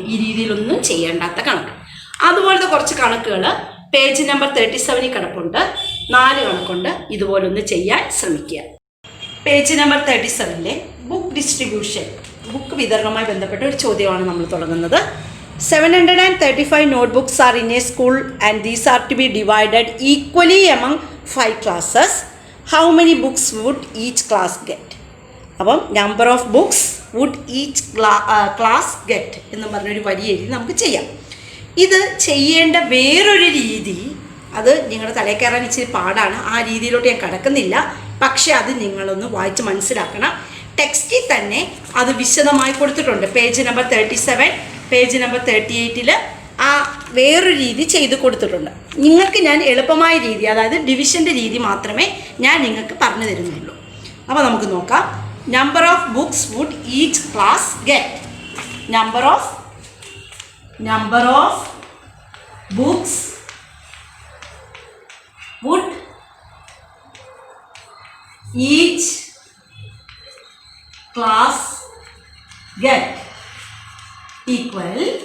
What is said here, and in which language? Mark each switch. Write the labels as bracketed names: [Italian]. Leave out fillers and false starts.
[Malayalam] ഈ രീതിയിലൊന്നും ചെയ്യേണ്ടാത്ത കണക്ക്. അതുപോലത്തെ കുറച്ച് കണക്കുകൾ പേജ് നമ്പർ 37 കിടപ്പുണ്ട്. 4 കണക്കുണ്ട്. ഇതുപോലൊന്ന് ചെയ്യാൻ ശ്രമിക്കുക. Page number 37ലെ book distribution, book വിതരണവുമായി ബന്ധപ്പെട്ട ഒരു ചോദ്യമാണ് നമ്മൾ തുടങ്ങുന്നത്. [English] 735 notebooks are in a school and these are to be divided equally among 5 classes. How many books would each class get? [Malayalam] അപ്പം [English] number of books would each class get [Malayalam] എന്ന് പറഞ്ഞൊരു വരി എഴുതി നമുക്ക് ചെയ്യാം. ഇത് ചെയ്യേണ്ട വേറൊരു രീതി, അത് നിങ്ങളുടെ തലയിൽ കയറാൻ ഇച്ചിരി പാടാണ്. ആ രീതിയിലോട്ട് ഞാൻ കിടക്കുന്നില്ല. പക്ഷേ അത് നിങ്ങളൊന്ന് വായിച്ച് മനസ്സിലാക്കണം. ടെക്സ്റ്റിൽ തന്നെ അത് വിശദമായി കൊടുത്തിട്ടുണ്ട്. പേജ് നമ്പർ 37, പേജ് നമ്പർ 38 ആ വേറൊരു രീതി ചെയ്ത് കൊടുത്തിട്ടുണ്ട്. നിങ്ങൾക്ക് ഞാൻ എളുപ്പമായ രീതി, അതായത് ഡിവിഷൻ്റെ രീതി മാത്രമേ ഞാൻ നിങ്ങൾക്ക് പറഞ്ഞു തരുന്നുള്ളൂ. അപ്പോൾ നമുക്ക് നോക്കാം. [English] Number of books would each class get. Number of books would each class get equal.